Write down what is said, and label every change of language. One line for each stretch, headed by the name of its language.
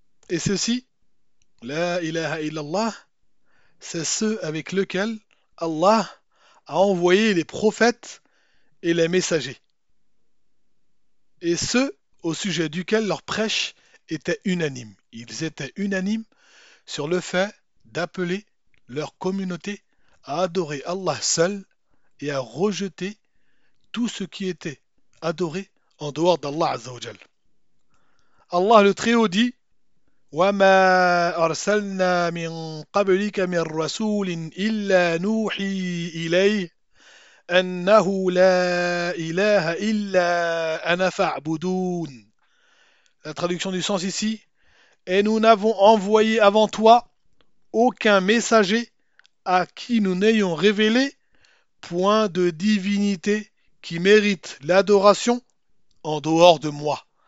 French: Et ceci,
Arabic: la ilaha illallah,
French: c'est ce avec lequel Allah a envoyé les prophètes et les messagers, et ce au sujet duquel leur prêche était unanime. Ils étaient unanimes sur le fait d'appeler leur communauté à adorer Allah seul et à rejeter tout ce qui était adoré en dehors d'Allah Azzawajal.
Arabic: Allah le Très-Haut dit: وَمَا أَرْسَلْنَا مِن قَبْلِكَ مِن رَّسُولٍ إِلَّا نُوحِي إِلَيْهِ أَنَّهُ لَا إِلَهَ إِلَّا أَنَا فَاعْبُدُونَ.
French: La traduction du sens ici: Et nous n'avons envoyé avant toi aucun messager à qui nous n'ayons révélé point de divinité qui mérite l'adoration en dehors de moi.